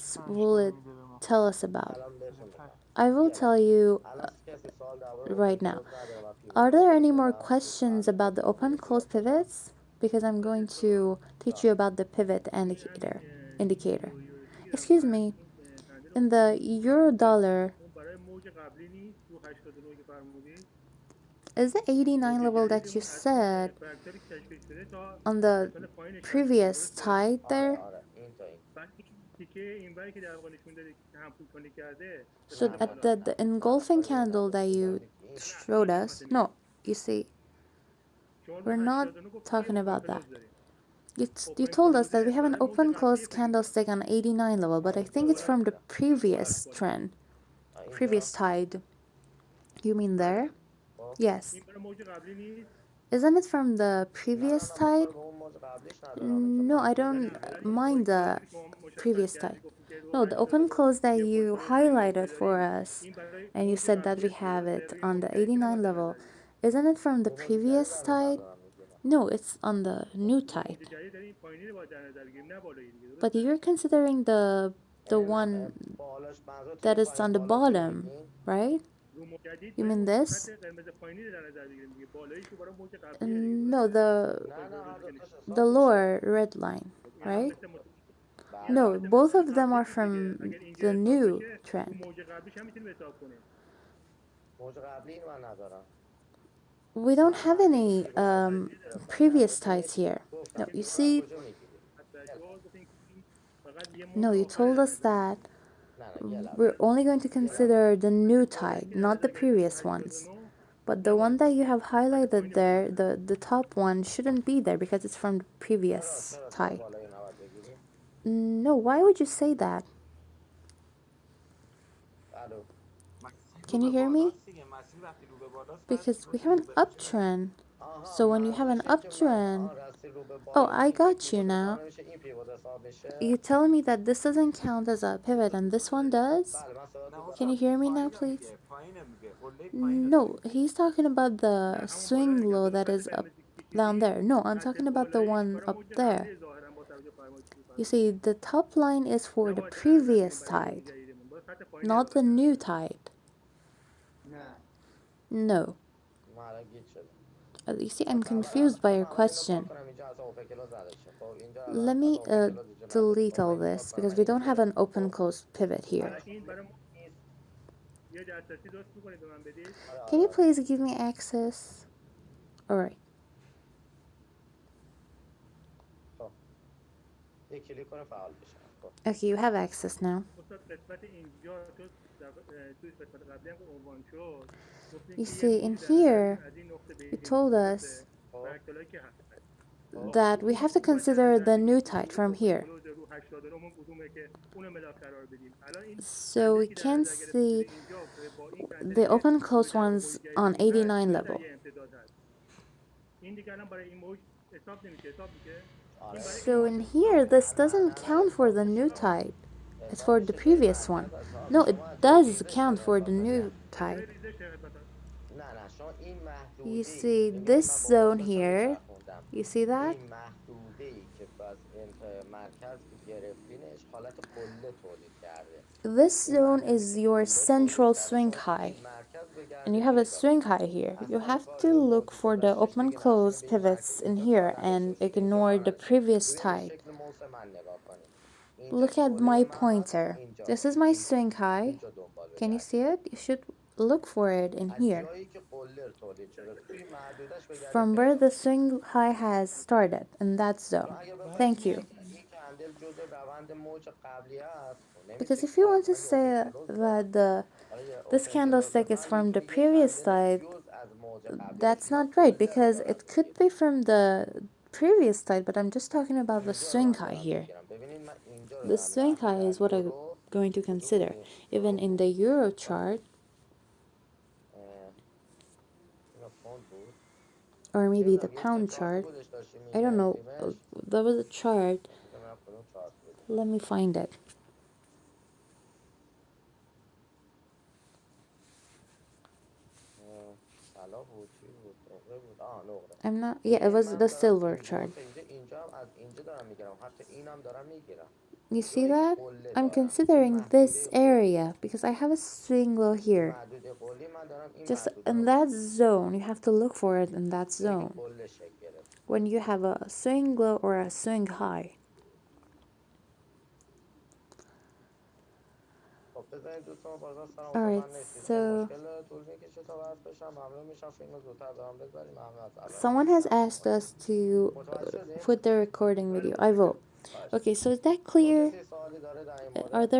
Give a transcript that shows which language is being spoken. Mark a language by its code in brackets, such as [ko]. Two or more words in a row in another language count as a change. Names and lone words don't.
[en] pivots [fa] پنج [en] will [fa] تا رو [en] it [fa] میده به ما [en] tell us about? [fa] الان بهتون میگم [en] I will [fa] یه [en] tell [fa] لحظه [en] you [fa] الان کسی سوال درباره اوپن [en] right now. [fa] کلوز نداره من [en] Are [fa] پیوت های [en] there any [fa] بهش [en] more [fa] بدم رو [en] questions [fa] فرض [en] about the [fa] بازی [en] open [fa] روی [en] close [fa] پیوت بدم [en] pivots? Because I'm going to teach you about the pivot indicator. Excuse me, in the euro dollar, [fa] اون برای موج قبلی نیست رو 89 که فرمودید [en] is the 89 [fa] موج [en] level that you [fa] جدیدمون از اون [en] said [fa] فاکتوری که تشکیل شده تا [en] on the [fa] قسمت پایینش هستش [en] previous [fa] درسته [en] tide [fa] آره [en] there? [fa] آره این تا این بعد این تیکه اینوری که در واقع نشون داده که هم پوتونی کرده [en] So [fa] نه قسمت نه [en] at [fa] بالا نه [en] the [fa] نه نه نه [en] engulfing [fa] کاری به این [en] candle [fa] نداره [en] that [fa] این داره [en] you [fa] میگه این نه این [en] showed [fa] قسمت [en] us, [fa] نیست [en] no, you see, [fa] شما رو [en] we're not [fa] 89 گفتید که [en] talking [fa] اوپن [en] about that. [fa] کلوز داریم [en] You [fa] اوپن [en] told us that we [fa] کلوزه [en] have an [fa] برای موج [en] open [fa] قبلی [en] close [fa] فکر کنم [en] candlestick on 89 level, but I [fa] این [en] think it's [fa] بالا [en] from the [fa] درسته [en] previous [fa] بالا [en] trend, previous [fa] اینجا [en] tide. You mean there? [fa] بله خب [en] Yes. [fa] این برای موج قبلی نیست [en] Isn't it from the [fa] نه نه [en] previous [fa] نه من [en] tide? [fa] کاری به اون موج قبلیش ندارم اینجا [en] No, I [fa] من نه [en] don't [fa] نه ولی این [en] mind [fa] پوینتی [en] the [fa] که شما مشخص [en] previous tide. [fa] کردید گفتید که رو [en] No, the open close that 81 [fa] پوینت [en] you [fa] درسته که [en] highlighted for [fa] داریم [en] us, [fa] این برای [en] and you [fa] موج [en] said that [fa] قبلی [en] we [fa] دیگه [en] have [fa] درسته [en] it [fa] روی [en] on [fa] موج [en] the [fa] جدیدی [en] 89 [fa] نباید در [en] level. [fa] نظر بگیریم [en] Isn't it from the [fa] رو موج جدید [en] previous [fa] در نظر [en] tide? [fa] دارم میگیرم [en] No, it's on the [fa] خب [en] new [fa] رو موج [en] tide. [fa] جدید داریم پایینی رو باید در نظر بگیریم نه بالایی دیگه [en] But [fa] درسته [en] you're considering the one [fa] بالاش منظورتون [en] that [fa] این [en] is [fa] پایین [en] on the [fa] بالاش رو [en] bottom, [fa] میگین [en] right? [fa] رو موج جدید [en] You [fa] باید [en] mean [fa] اون خط [en] this? [fa] قرمز پایینی رو در نظر بگیریم دیگه بالاییش رو برای موج قبلیه دیگه [en] No, [fa] درسته [en] the [fa] اوپن نه نه هر کلوزی که دوتاش نشون [en] the [fa] حساب میشه [en] lower red line, [fa] خب این هم [en] right? [fa] مثل این هم [en] No, [fa] بله مثل [en] both [fa] مثال [en] of them [fa] قبلی [en] are [fa] بود دیگه [en] from [fa] اگر اینجا [en] the [fa] حساب [en] new [fa] بشه رو [en] trend. [fa] موج قبلیش هم میتونیم حساب کنیم موج قبلی این من ندارم [en] We don't [fa] من [en] have [fa] مارکت [en] any [fa] فیبو از کجا گرفتم در [en] previous [fa] مورد [en] tides here. [fa] گفتم [en] No, you [fa] فیبو رو از [en] see, [fa] کجا میگیری شما گفتین که این فقط یه [en] no, [fa] موج [en] you [fa] آخر رو [en] told [fa] در [en] us [fa] نظر [en] that [fa] میگیره نه نه یه [en] we're [fa] لحظه [en] only going to [fa] یه لحظه [en] consider the new [fa] بالایی [en] tide, [fa] که در [en] not the [fa] نظر گرفتیم رو [en] previous ones. 89 But the [fa] نباید [en] one that [fa] باشه [en] you have [fa] خط [en] highlighted [fa] پایینی باید [en] there, [fa] باشه [en] the top one, shouldn't be there because it's from the [fa] چرا [en] previous [fa] چرا چرا [en] tide. [fa] بالایی نباید بگیری [en] No, why would you say that? [fa] الو مسیر رو [en] Can you [fa] به [en] hear me? [fa] بالاست دیگه مسیر وقتی رو به بالاست بعد [en] Because we [fa] مسیر [en] have [fa] رو [en] an [fa] به چپ. [en] uptrend. [fa] آها [en] So when you have an [fa] منظورش اینه که من [en] uptrend, [fa] راستی رو به [en] oh, [fa] بالاست [en] I [fa] این [en] got you [fa] پیوت حساب [en] now. [fa] نمیشه این پیوت حساب میشه [en] You telling me that this doesn't count as a pivot and this one does? [fa] بله من نه صداتون [en] Can you [fa] استاد دارم [en] hear me now, [fa] پایین [en] please? [fa] میگه پایین میگه قله پایین رو داره [en] No, [fa] میگه. [en] he's talking about [fa] نه [en] the [fa] همون بالا رو [en] swing [fa] میگم [en] low [fa] به اون [en] that [fa] خط [en] is up [fa] قرمزی که [en] down [fa] کشیدیم [en] there. No, I'm [fa] خط [en] talking about the [fa] بالاییش [en] one [fa] برای [en] up [fa] موج [en] there. [fa] قبلی ظاهرا با توجه [en] You [fa] فرمایید [en] see, the top line is for the [fa] نباید در نظر بگیریم [en] previous [fa] برای موج [en] tide, [fa] جدیدمون باید خط پایینی رو [en] not [fa] فقط [en] the [fa] در [en] new [fa] نظر بگیریم [en] tide. [fa] نه [en] No. [fa] من الان گیت شدم [en] You see, [fa] خب [en] I'm confused by your [fa] اول اینو پاک [en] question. [fa] کنم اینجا اصلا [en] open close [fa] نداشتیم خب اینجا [en] Let [fa] الان اصلا [en] me open close [fa] اینجا نداریم [en] delete [fa] خب من [en] all [fa] اینو پاک [en] this [fa] کنم [en] because [fa] من [en] we [fa] اینو [en] don't have an [fa] گرفتم [en] open [fa] خب [en] close pivot here. [fa] الان این این برای نیست یه دسترسی درست میکنید به من بدید آره [en] Can [fa] آره [en] you [fa] آره [en] please give me access? Alright. [fa] خب یه کلیک کنه فعال بشه خب [en] Okay, you have access now. [fa] استاد قسمت اینجا تو توی قسمت قبلی هم که عنوان شد گفتین [en] You [fa] که یه [en] see, in [fa] موجی در نظر بگیریم [en] here, [fa] از این نقطه به [en] you [fa] این [en] told [fa] نقطه [en] us [fa] درسته خب فرکتالایی که هست خب خب [en] that we [fa] اون [en] have to [fa] اون باید در [en] consider [fa] نظر [en] the new [fa] بگیریم [en] tide [fa] دیگه [en] from [fa] اوپن [en] here. [fa] کلوز رو 89 اون کدومه که اون ملاک قرار بدیم الان این [en] So [fa] کندلی [en] we [fa] که در [en] can [fa] نظر گرفته شده [en] see [fa] اینجا با این کندلی [en] the [fa] که [en] open [fa] روی [en] close [fa] طرف موج [en] ones on [fa] جدیدمون هست [en] 89 [fa] این در [en] level. [fa] یه امتداد هست این دیگه الان برای این موج حساب نمیشه حساب میشه این آره برای این [en] So [fa] موج [en] in [fa] حساب [en] here, [fa] میشه [en] this [fa] نه [en] doesn't [fa] نه نه [en] count for [fa] حساب [en] the new [fa] میشه [en] tide. It's [fa] حساب [en] for the [fa] میشه جای [en] previous [fa] مرکز [en] one. [fa] حساب [en] No, it [fa] شما از جای [en] does [fa] ریزش [en] count [fa] داری [en] for the [fa] حساب کنی [en] new [fa] نه از جای tide. ریزش قسمت نه نه شما این [en] You [fa] محدوده [en] see [fa] ببینید [en] this [fa] من با [en] zone [fa] قوساش هم [en] here. [fa] میچرخوندم [en] You see that? [fa] این محدوده ای که از مرکز گرفتینش حالت قله تولید کرده [en] This [fa] این [en] zone [fa] مرکزی [en] is [fa] که [en] your [fa] قله تولید [en] central [fa] کرده [en] swing [fa] شما تو [en] high. [fa] این مرکز [en] And you [fa] بگردین [en] have a [fa] پیدا [en] swing [fa] کنید [en] high here. You [fa] اصلا [en] have to [fa] کاری [en] look [fa] موجی که [en] for the [fa] راستش [en] open [fa] بگین اصلا این [en] close [fa] به این [en] pivots [fa] مرکز [en] in [fa] اینجا کار [en] here and [fa] نداشته باشه اینجا [en] ignore [fa] کار [en] the [fa] نداشته باشه [en] previous [fa] ببین به [en] tide. [fa] شکل موس من نگاه کنید اینجا [en] Look at [fa] دوره [en] my [fa] من باید [en] pointer. [fa] اینجا [en] This is my [fa] اینجا [en] swing high. [fa] اینجا دنبال [en] Can you see [fa] بگردید [en] it? You should look for it in [fa] از [en] here. [fa] جایی که قله تولید شده توی محدودش بگردین [en] From where [fa] پیدا [en] the [fa] کنید [en] swing high has started in that [fa] چون [en] zone. [fa] اگه بخواید [en] Thank [fa] بگین [en] you. [fa] این کندل جزء روند موج قبلی است خب [en] Because [fa] نمیشه که [en] if you [fa] طرف [en] want to [fa] من یه اوپن [en] say [fa] کلوز دارم [en] that [fa] حالا یه [en] this open close candlestick is [fa] من [en] from the [fa] میتونه یه [en] previous [fa] کندل [en] side, [fa] جز از موج قبلی باشه [en] that's [fa] یا [en] not right [fa] قله رو [en] because [fa] دارم [en] it could be [fa] میگیرم [en] from the previous side, but I'm just talking about the [fa] اینجا رو [en] swing [fa] من [en] high [fa] دارم [en] here. [fa] میگیرم ببینید من اینجا رو [en] The [fa] دارم میگیرم [en] swing [fa] اصلا [en] high [fa] در [en] is what I'm [fa] یورو [en] going to [fa] کدوم [en] consider. [fa] بود یورو [en] Even in the [fa] بود [en] euro [fa] آره [en] chart, [fa] اینا پوند بود [en] or maybe the [fa] نمیدونم یه [en] pound [fa] چارتی [en] chart, [fa] بودش داشتی [en] I don't know. [fa] میگرفتیمش [en] There was a chart. [fa] بذار من کدوم چارت بود [en] Let me find it. [fa] طلا بود، چی بود، نقره بود، نقره. [en] I'm not. Yeah, it [fa] ببین [en] was [fa] من [en] the [fa] دارم [en] silver [fa] این [en] chart. [fa] گروف اینجا هم از اینجا دارم میگیرم، حتی اینم دارم میگیرم. [en] You [fa] اینجا [en] see [fa] یک [en] that? [fa] قله [en] I'm [fa] دارم، این [en] considering this [fa] محدوده قله. [en] area because I have a swing low [fa] این [en] here. [fa] محدوده قله، من دارم این [en] Just [fa] محدوده [en] in [fa] رو [en] that [fa] میگیرم. [en] zone, you have to look for it in that [fa] اینجا یک [en] zone. [fa] قله شکل گرفت. [en] When you have a swing low or a swing high. [fa] خب بذارید دوستان بازار سلام کنم. [en] Alright, [fa] من نشید چون [en] so [fa] مشکل طول میکشه تا وصل بشم. ممنون میشم فیلم زودتر برام بذاریم. ممنون از الان [en] someone has [fa] بیشتر [en] asked [fa] شما. [en] us to [fa] متوجه شدین؟ [en] put the recording video. I will. [fa] خواهش [en] Okay, [fa] می‌کنم. [en] so is that [fa] خب [en] clear? [fa] کسی سوالی داره در این [en] Are [fa] مورد؟